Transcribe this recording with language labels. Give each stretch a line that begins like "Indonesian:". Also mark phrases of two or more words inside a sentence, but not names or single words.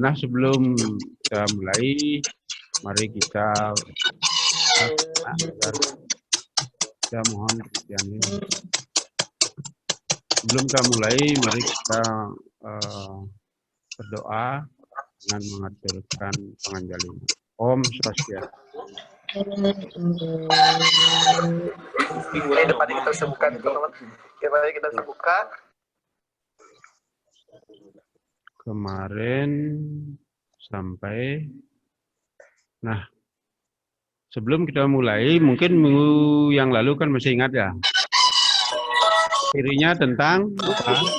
Indonesian: Nah, sebelum kita mulai, mari kita saya mohon perhatiannya. Sebelum kita mulai, mari kita berdoa dengan mengaturkan penganjalinya.
Sanskrit: Om Swastiastu.
Indonesian: Ini depannya kita sebutkan teman-teman. Kembali kita buka. Kemarin sampai, nah sebelum kita mulai, mungkin minggu yang lalu kan masih ingat ya, cirinya tentang apa?